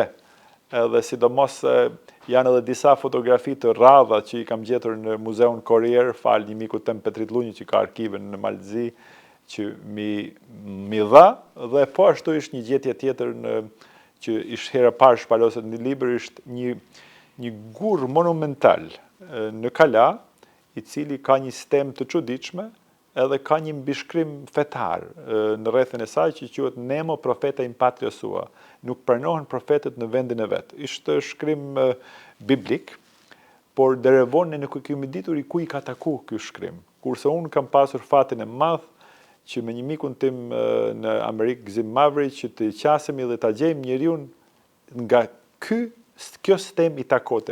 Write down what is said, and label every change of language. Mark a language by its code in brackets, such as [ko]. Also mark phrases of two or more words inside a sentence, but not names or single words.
[sq] Edhe sidomos janë edhe disa fotografi të rradha që i kam gjetur në Muzeun Korrier, fal një miku tem Petrit Lunji që ka arkivën në Malzi, që mi dha, dhe po ashtu ishte një gjetje tjetër që ishte hera parë shpaloset në libër, ishte një gur monumental në Kala, i cili ka një sistem të çuditshme, edhe ka një mbishkrim fetar në rrethën e saj që quhet [la] Nemo profeta in patria sua. [sq] Nuk pranohen profetët në vendin e vet. Ishte shkrim biblik, por deri vonë nuk e kemi ditur i ku i ka taku ky shkrim. Kurse unë kam pasur fatin e madh që me një mikun tim në Amerikë, Gzim Mavri, që të qasemi dhe ta gjejmë njeriu nga kjo sistem i takote.